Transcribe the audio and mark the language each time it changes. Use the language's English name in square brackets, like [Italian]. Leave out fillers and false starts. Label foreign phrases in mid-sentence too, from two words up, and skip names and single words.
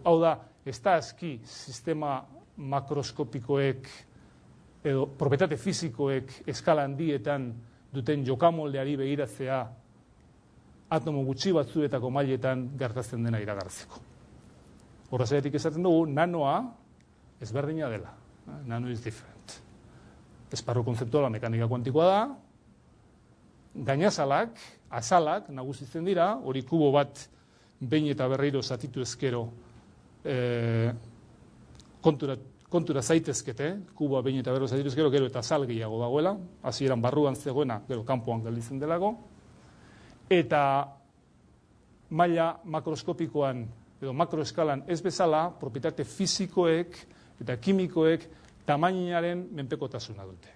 [Basque] Hau da, ez da aski sistema makroskopikoek edo propietate fizikoek eskala handietan duten jokamoldeari begiratzea atomo gutxi batzuetako mailetan gertatzen dena iragartzeko. Horrezatik esaten dugu, nanoa ezberdina dela. [English] Nano is different. [Basque] Esparru kontzeptuala mekanika kuantikoa da, gainazalak, azalak nagusitzen dira, hori kubo bat behin eta berriro zatitu ezkero kontura zaitezkete, kuboa behin eta berriro zatitu ezkero, gero eta azal gehiago dagoela, hasieran barruan zegoena, gero kanpoan gelditzen delago, eta maila makroskopikoan edo makroeskalan ez bezala, propietate fizikoek eta kimikoek tamainaren menpekotasuna dute.